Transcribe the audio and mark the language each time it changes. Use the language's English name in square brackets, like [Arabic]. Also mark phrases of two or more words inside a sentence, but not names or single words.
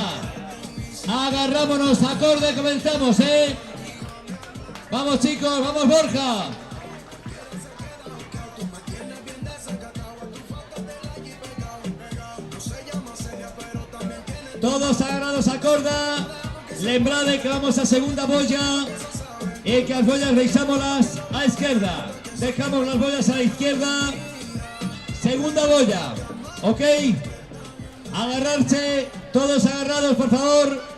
[Spanish] Agarrámonos, acorde, comenzamos, Vamos chicos, vamos Borja. [Galician] Todos agarrados a corda. Lembrade que vamos a segunda bolla y que as bollas deixámolas a izquierda. [Spanish] Dejamos las bollas a la izquierda. [Galician] Segunda bolla, ok. [Spanish] Agarrarse, todos agarrados por favor.